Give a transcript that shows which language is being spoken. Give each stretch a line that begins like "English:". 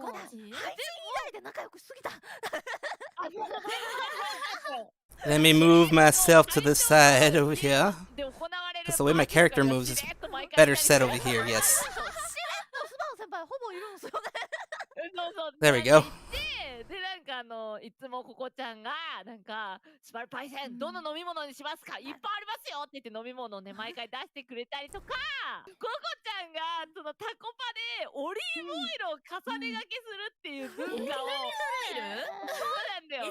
Japanese: 配信以外で仲良くしすぎた。
English: Let me move myself to the side over here. Because the way my character moves is better set over here, yes.
Japanese: しれっとスバオ先輩ほぼいるんですよね。
English: There we go.
Japanese: でなんかいつもココちゃんがなんかスパルパイセンどの飲み物にしますか、いっぱいありますよって言って飲み物をね毎回出してくれたりとか、ココちゃんがそのタコパでオリーブオイルを重ねがけするっていう文化を、そうなんだよ。